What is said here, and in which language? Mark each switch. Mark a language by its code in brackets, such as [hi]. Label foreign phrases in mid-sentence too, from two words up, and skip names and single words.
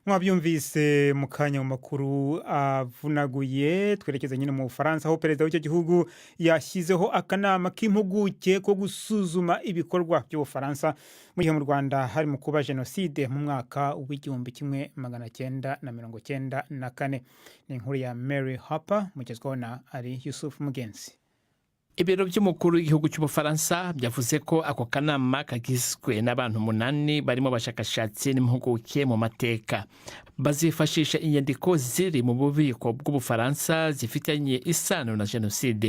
[rw] mwabyumvise mu kanya mu makuru avunaguye twerekeza nyine mu Bufaransa aho perezida w'icyo gihugu yashyizeho akanama k'impuguke ko gusuzuma ibikorwa by'Ubufaransa mu gihe mu Rwanda hari mu kuba jenoside mu mwaka w'1994. Ni inkuru ya Mary Harper mugezwaho na ari Yusuf Mugenzi. Ibiro by'umukuru w'igihugu cy'Ubufaransa byavuze ko ako kanama kagizwe n'abantu 8 barimo abashakashatsi n'impuguke mu mateka. Bazifashisha inyandiko ziri mu bubiko bw'Ubufaransa zifitanye isano na jenoside.